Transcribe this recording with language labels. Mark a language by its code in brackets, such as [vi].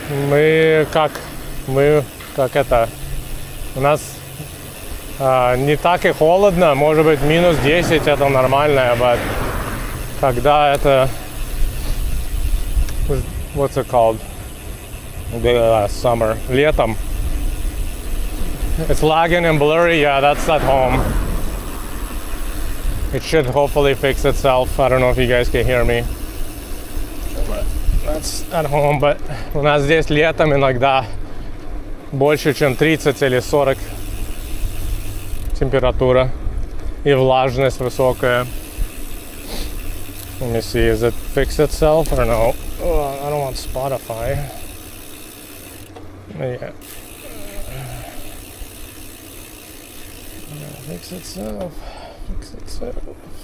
[ru] Мы как это. У нас не так и холодно, может быть минус 10 это нормально, [en] but [ru] когда это, [en] what's it called? Summer, [ru] летом. [en] It's lagging and blurry, yeah, that's at home. It should hopefully fix itself. I don't know if you guys can hear me. But that's at home, but [ru] у нас здесь летом иногда больше, чем 30 или 40 температура и влажность высокая. [en] Let me see, is it fixed itself or no? Oh, I don't want Spotify. Yeah. Fix itself. Fix itself.